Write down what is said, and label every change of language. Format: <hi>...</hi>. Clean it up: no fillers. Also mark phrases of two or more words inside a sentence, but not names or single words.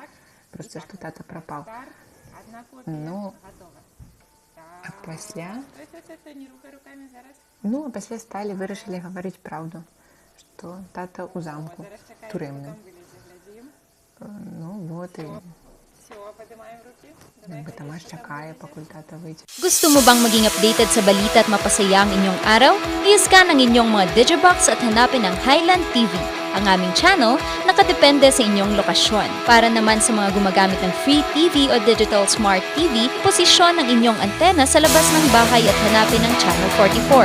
<uk>Просто, що тата пропав. Ну, а після... Ну, а після стали, вирішили говорити правду, що тата у замку, тюремним. Ну, вот, і... Tamás чекає, поки tata вийде.</uk> <tl>Gusto mo bang maging updated sa balita at mapasaya ang inyong araw? I-scan ang inyong mga Digibox at hanapin ang Highland TV. Ang aming channel nakadepende sa inyong lokasyon. Para naman sa mga gumagamit ng</tl> <en>free TV</en> <tl>o</tl> <en>digital smart TV,</en> <tl>posisyon ang inyong antena sa labas ng bahay at hanapin ang Channel 44.</tl>